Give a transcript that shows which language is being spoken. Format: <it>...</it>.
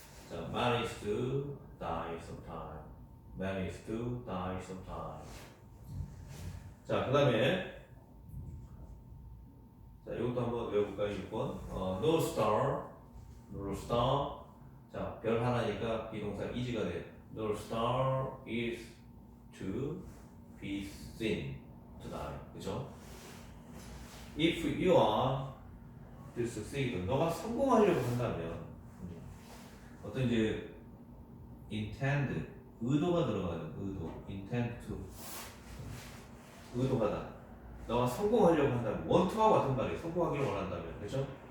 <en>자, man is to die sometime. Man is to die sometime.</en> <ko>자, 그 다음에 자, 이것도 한번 외워볼까요?</ko> <en>6번. No star. No star.</en> <ko>자, 별 하나니까 비동사 is가 돼.</ko> <en>No star is to be seen tonight.</en> <ko>그죠?</ko> <en>If you are to succeed,</en> <ko>너가 성공하려고 한다면 어떤 이제 intend, 의도가 들어가는 의도,</ko> <en>intend to,</en> <ko>의도하다. 너가 성공하려고 한다면</ko> <en>want to</en> <ko>와 같은 말이에요. 성공하기를 원한다면, 그렇죠?</ko>